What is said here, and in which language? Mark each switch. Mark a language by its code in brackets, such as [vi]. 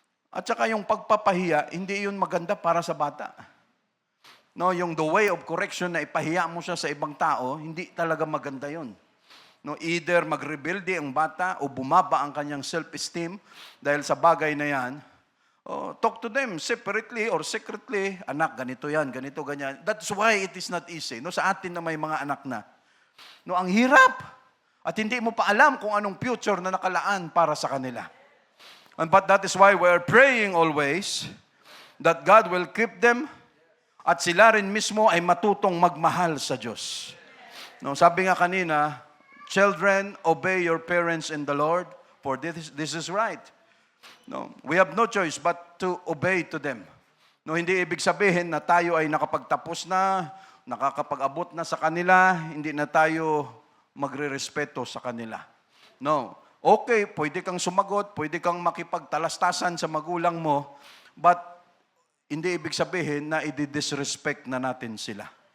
[tl] At saka yung pagpapahiya, hindi yun maganda para sa bata. Yung the way of correction na ipahiya mo siya sa ibang tao, hindi talaga maganda yun. Either magrebelde ang bata o bumaba ang kanyang self-esteem dahil sa bagay na yan. [en] Talk to them separately or secretly. [tl] Anak, ganito yan, ganito, ganyan. [en] That's why it is not easy. [tl] Sa atin na may mga anak na. Ang hirap. At hindi mo pa alam kung anong future na nakalaan para sa kanila. [en] But that is why we are praying always that God will keep them [tl] at sila rin mismo ay matutong magmahal sa Diyos. Sabi nga kanina, [en] children, obey your parents in the Lord, for this is right. We have no choice but to obey to them. [tl] Hindi ibig sabihin na tayo ay nakapagtapos na, nakakapag-abot na sa kanila, hindi na tayo magre-respeto sa kanila. Okay, pwede kang sumagot, pwede kang makipagtalastasan sa magulang mo, but hindi ibig sabihin na i-disrespect na natin sila.